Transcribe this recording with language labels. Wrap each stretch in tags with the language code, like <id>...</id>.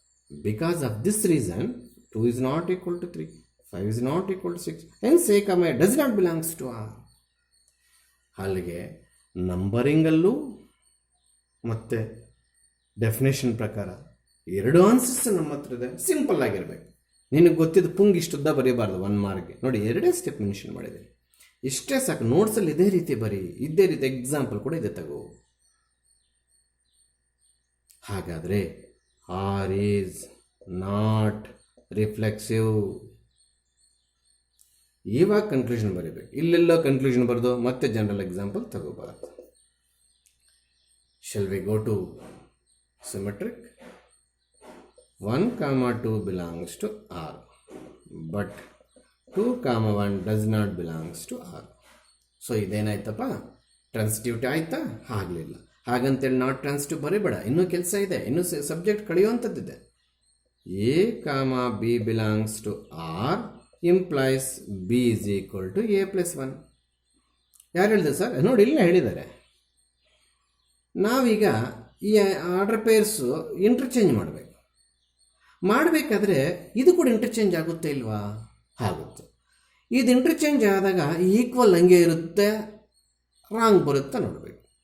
<en>Because of this reason 2 is not equal to 3, 5 is not equal to 6. Hence A, does not belongs to R.</en> <kn>ಅಲ್ಲಿಗೆ ನಂಬರಿಂಗಲ್ಲೂ ಮತ್ತು definition ಪ್ರಕಾರ 2 answers ನಮ್ಮ ಹತ್ರ ಇದೆ. Simple ಆಗಿರಬೇಕು. ನಿನಗೆ ಗೊತ್ತಿದ್ದು ಪುಂಗ್ ಇಷ್ಟುದ್ದ ಬರೀಬಾರ್ದು 1 ಮಾರ್ಕ್ಗೆ. ನೋಡಿ 2 ಸ್ಟೆಪ್ ಮೆನ್ಷನ್ ಮಾಡಿದ್ದೀನಿ, ಇಷ್ಟೇ ಸಾಕು. ನೋಟ್ಸಲ್ಲಿ ಇದೇ ರೀತಿ ಬರೀ, ಇದೇ ರೀತಿ ಎಕ್ಸಾಂಪಲ್ ಕೂಡ ಇದೆ ತಗೋ.</kn> <en>ಹಾಗಾದರೆ R is not reflexive.</en> <kn>ಇವಾಗ ಕನ್ಕ್ಲೂಷನ್ ಬರೀಬೇಕು. ಇಲ್ಲೆಲ್ಲೋ ಕನ್ಕ್ಲೂಷನ್ ಬರೆದು ಮತ್ತೆ general example ತಗೋಬಾರ್ದು.</kn> <en>Shall we go to symmetric? 1, 2 belongs to R, but 2, 1 does not belongs to R.</en> <kn>So ಇದೇನಾಯ್ತಪ್ಪ? Transitivity ಆಯ್ತಾ? ಆಗಲಿಲ್ಲ. ಹಾಗಂತೇಳಿ ನಾಟ್ ಟ್ರಾನ್ಸಿಟಿವ್ ಬರೀಬೇಡ, ಇನ್ನೂ ಕೆಲಸ ಇದೆ, ಇನ್ನೂ subject ಕಳೆಯುವಂಥದ್ದಿದೆ.</kn> <en>A, B belongs to R implies B is equal to A+1.</en> <kn>ಯಾರು ಹೇಳಿದೆ sir? ನೋಡಿ ಇಲ್ಲೇ ಹೇಳಿದ್ದಾರೆ. ನಾವೀಗ ಈ ಆರ್ಡರ್ ಪೇರ್ಸು ಇಂಟರ್ಚೇಂಜ್ ಮಾಡಬೇಕಾದ್ರೆ ಇದು ಕೂಡ ಇಂಟರ್ಚೇಂಜ್ ಆಗುತ್ತೆ ಇಲ್ವಾ? ಆಗುತ್ತೆ. ಇದು ಇಂಟರ್ಚೇಂಜ್ ಆದಾಗ ಈಕ್ವಲ್ ಹಂಗೆ ಇರುತ್ತೆ, ರಾಂಗ್ ಬರುತ್ತೆ ನೋಡಬೇಕು.</kn>